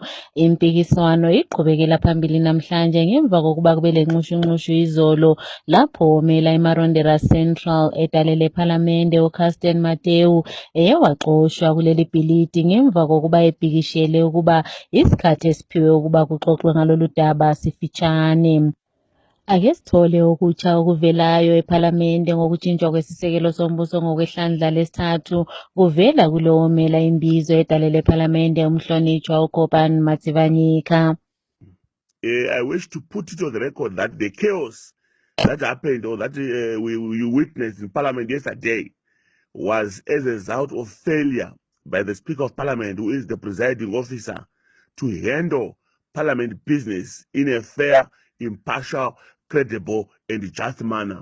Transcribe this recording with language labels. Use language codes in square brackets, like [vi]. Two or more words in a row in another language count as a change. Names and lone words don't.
[nd] Impikiswano iqhubekela phambili namhlanje ngemva kokuba kube lenxushunxushu izolo lapho omela iMaronderas Central edale lephalamende uCarsten Mateu eyawaxoshwa kuleli bhilidi ngemva kokuba ebhikishele ukuba isikhathi esiphiwe ukuba kuxoxwe ngalolu daba sifitshane. Ake sithole okutsha okuvelayo ephalamende ngokujintshwa kwesisekelo sombuso ngokwehlandla lesithathu kuvela kulowo omela imbizo edale lephalamende umhlonitshwa uGopan Matsivanyika. [en] I wish to put it on the record that the chaos that happened or that we witnessed in Parliament yesterday was as a result of failure by the Speaker of Parliament, who is the presiding officer, to handle Parliament business in a fair, impartial, credible, and just manner.